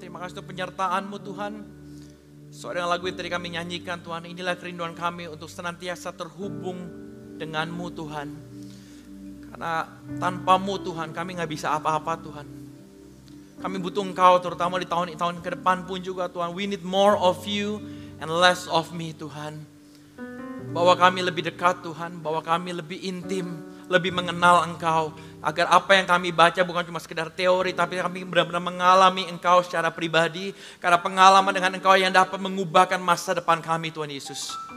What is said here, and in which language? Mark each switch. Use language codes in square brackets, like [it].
[id] Terima kasih untuk penyertaan-Mu Tuhan. Sesuai dengan lagu yang tadi kami nyanyikan Tuhan, inilah kerinduan kami untuk senantiasa terhubung dengan-Mu Tuhan. Karena tanpa-Mu Tuhan kami gak bisa apa-apa Tuhan. Kami butuh Engkau terutama di tahun-tahun ke depan pun juga Tuhan. [en] We need more of You and less of me Tuhan. [id] Bawa kami lebih dekat Tuhan, bawa kami lebih intim, lebih mengenal Engkau. Agar apa yang kami baca bukan cuma sekedar teori, tapi kami benar-benar mengalami Engkau secara pribadi. Karena pengalaman dengan Engkau yang dapat mengubahkan masa depan kami Tuhan Yesus.